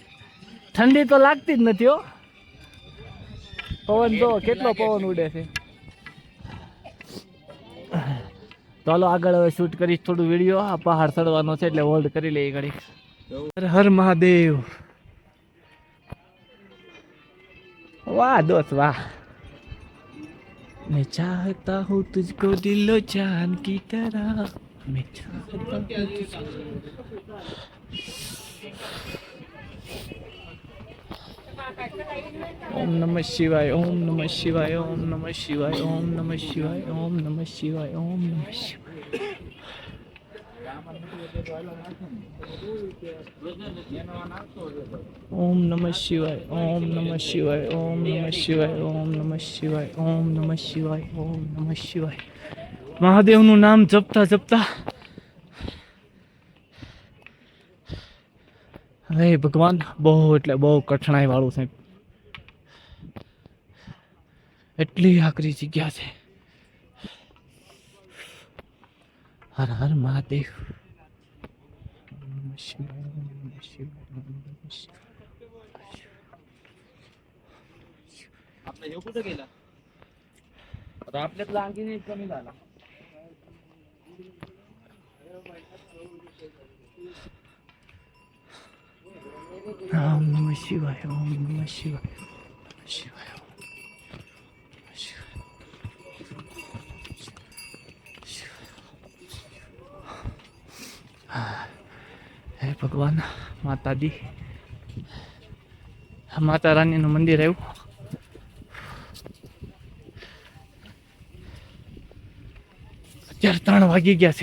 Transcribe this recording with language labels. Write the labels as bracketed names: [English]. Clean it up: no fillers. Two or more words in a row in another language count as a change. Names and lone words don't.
[Gujarati] ઠંડી તો લાગતી જ નથી હો. પવન તો કેટલો પવન ઉડે છે. ચાલો આગળ હવે શૂટ કરીશ થોડું વિડીયો. આ પહાડ ચડવાનો છે એટલે હોલ્ડ કરી લઈએ ઘડી. હર મહાદેવ. વાહ દોસ્ત વાહ. [Hindi] मैं चाहता हूँ तुझको दिलो जान की तरह, मैं चाहता हूँ तुझको. [Sanskrit] ओम नमः शिवाय, ओम नमः शिवाय, ओम नमः शिवाय, ओम नमः शिवाय, ओम नमः शिवाय, ओम नमः शिवाय. ओम नमः शिवाय, ओम नमः शिवाय, ओम नमः शिवाय, ओम नमः शिवाय, ओम नमः शिवाय, ओम नमः शिवाय. [Gujarati] મહાદેવનું નામ જપતા હે ભગવાન, બહુ એટલે બહુ કઠણાઈ વાળું છે. એટલી આકરી જગ્યા છે. હર હર મહાદેવ. [Marathi] आपल्या ह्यो कुठं गेला? आता आपल्यातला आणखीन एक कमी झाला. [Sanskrit] ओम नमः शिवाय, ओम नमः शिवाय, शिवाय, [Gujarati] હે ભગવાન. માતાજી, માતા રાણીનું મંદિર આવ્યું. અત્યારે 3 વાગી ગયા છે.